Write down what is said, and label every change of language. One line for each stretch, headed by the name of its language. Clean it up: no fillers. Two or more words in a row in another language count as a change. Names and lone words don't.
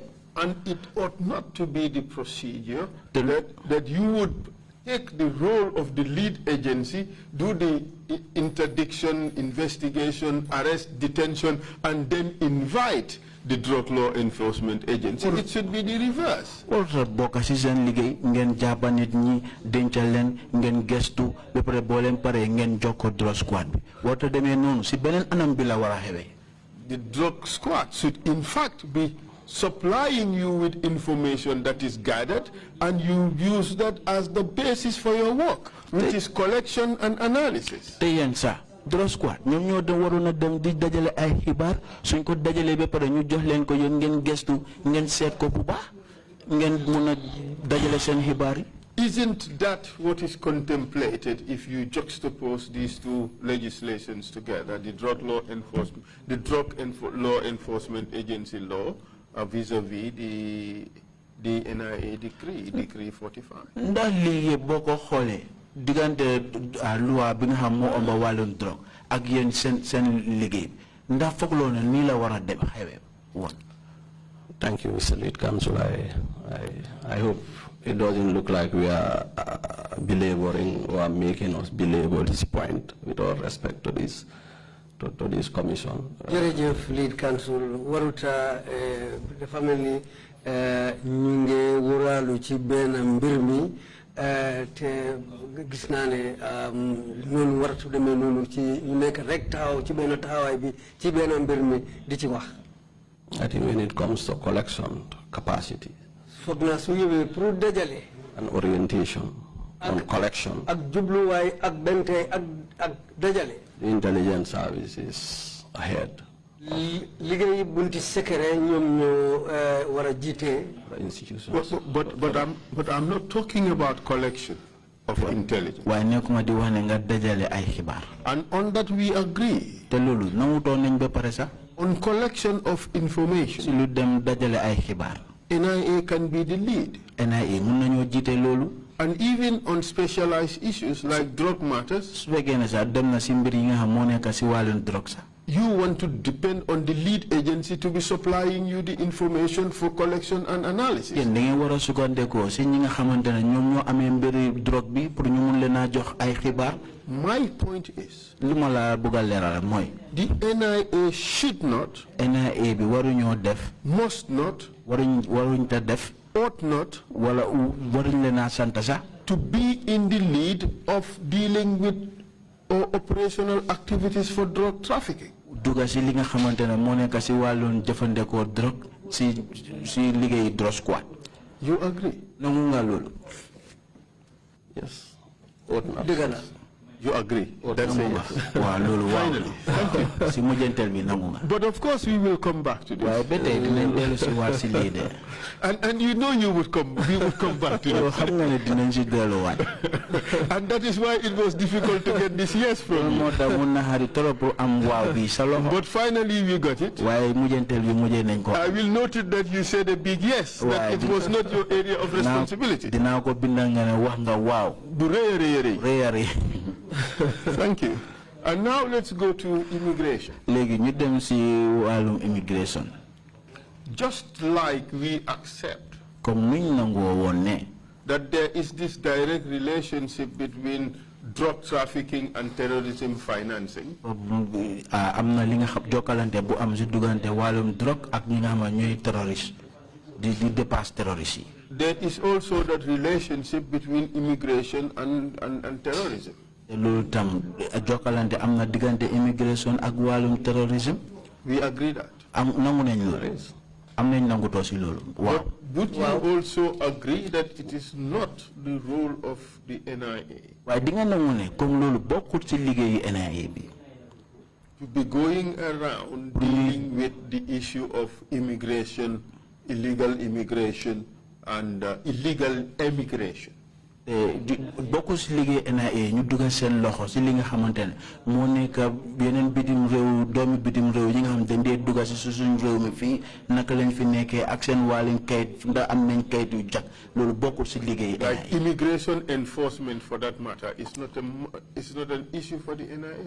English: And it ought not to be the procedure that you would take the role of the lead agency, do the interdiction, investigation, arrest, detention, and then invite the drug law enforcement agency. It should be the reverse.
Wolof: Orta bokka ci seen liggéey ngeen jàppa nit ñi denca leen ngeen gestu ba pare boo leen pare ngeen jokko
English: drug squad
Wolof: bi warta demee noonu si beneen anam bi la war a xewee.
English: The drug squad should in fact be supplying you with information that is gathered, and you use that as the basis for your work, which is collection and analysis. Drug squad
Wolof: ñoom ñoo dem waroon a dem di dajale ay xibaar suñ ko dajalee ba pare ñu jox leen ko yéen ngeen gestu ngeen seet ko bu baax ngeen mun a dajale seen xibaar yi.
English: Isn't that what is contemplated if you juxtapose these two legislations together, the drug law enforcement, the law enforcement agency law, vis-a-vis the NIA decree 45?
Wolof: Ndax lii yëpp boo ko xoolee diggante loi bi nga xam moo ëmb wàllum drogue ak yéen seen liggéey ndax foog loo ne nii la war a dem xewee woon.
English: Thank you, Mr. Lead Counsel. I hope it doesn't look like we are belaboring or making us belabor this point with all respect to this commission.
Wolof: Jërëjëf
English: Lead Counsel
Wolof: waruta dafa mel ni ñu ngi wóoraalu ci benn mbir mi te gis naa ne noonu waratu demee noonu ci ñu nekk rek taxaw ci benn taxawaay bi ci benn mbir mi di ci wax.
English: I think when it comes to collection capacity
Wolof: foog naa su ñëwee pour dajale
English: and orientation on collection
Wolof: ak jubluwaay ak bente ak dajale.
English: The intelligence services ahead.
Wolof: Liggéey bunti secret ñoom ñoo wara jité
English: Institutions. But I'm not talking about collection of intelligence.
Wolof: waaye nekkuma di wax ne nga dajale ay xibaar.
English: And on that we agree.
Wolof: te loolu nangutoon nañ ba pare sax.
English: On collection of information.
Wolof: si lu dem dajale ay xibaar.
English: NIA can be the lead.
Wolof: NIA mun nañoo jiite loolu.
English: And even on specialized issues like drug matters.
Wolof: su fekkee ne sax dem na si mbir yi nga xam moo nekk si wàllum drogue sax.
English: You want to depend on the lead agency to be supplying you the information for collection and analysis.
Wolof: yéen da ngeen war a sukkandekoo si ñi nga xamante ne ñoom ñoo amee mbiri drogue bi pour ñu mun leen a jox ay xibaar.
English: My point is,
Wolof: li ma la bëgg a leeral mooy.
English: the NIA should not.
Wolof: NIA bi waruñoo def.
English: Must not.
Wolof: waruñ ta def.
English: Ought not.
Wolof: wala waruñ leen a sant sax.
English: to be in the lead of dealing with operational activities for drug trafficking.
Wolof: duga si li nga xamante ne moo nekk si wàllum jëfandikoo drogue si liggéey
English: drug squad. You agree?
Wolof: nangu nga loolu.
English: Yes.
Wolof: dëgg la.
English: You agree? That's a yes.
Wolof: waaw loolu waaw.
English: Finally.
Wolof: si mujjantel bi nangu nga.
English: But of course we will come back to this.
Wolof: waaye ba tey dinañ dellu si waat si lii de.
English: And you know we would come back to
Wolof: yow
English: this.
Wolof: xam nga ne dinañ si delluwaat.
English: And that is why it was difficult to get this yes from
Wolof: loolu
English: you.
Wolof: moo tax mun na xari trop am waaw bi sa loxo.
English: But finally we got it.
Wolof: waaye mujjantel bi mujjee nañ ko.
English: I will note it that you said a big yes, that it was not your area of responsibility.
Wolof: dinaa ko bindal nga ne wax nga waaw. Bu rëy a rëy a rëy. rëy a rëy.
English: Thank you. And now let's go to immigration.
Wolof: léegi ñu dem si wàllum immigration.
English: Just like we accept
Wolof: comme nuñ nangoo woon ne.
English: that there is this direct relationship between drug trafficking and terrorism financing.
Wolof: am na li nga xam jokkalante bu am si duggante wàllum drogue ak ñi nga xam ne ñooy terroriste di dépasse terroriste yi.
English: There is also that relationship between immigration and terrorism.
Wolof: loolu tam jokkalante am na diggante immigration ak wàllum terrorisme.
English: We agree that.
Wolof: am nangu nañ loolu. am nañ nangutoo si loolu. waaw. Would you also agree that it is not the role of the NIA? waaye di nga nangu ne comme loolu bokkul si liggéeyu NIA bi. To be going around dealing with the issue of immigration, illegal immigration, and illegal emigration. bokkul si liggéey NIA ñu dugal seen loxo si li nga xamante ne moo nekk yeneen bitim réew doomi bitim réew yi nga xam dañ dee dugal si suñu réew mi fii naka lañ fi nekkee ak seen wàllum kayit ndax am nañ kayit yu jag loolu bokkul si liggéey NIA.
English: Like immigration enforcement, for that matter, is not an issue for the NIA.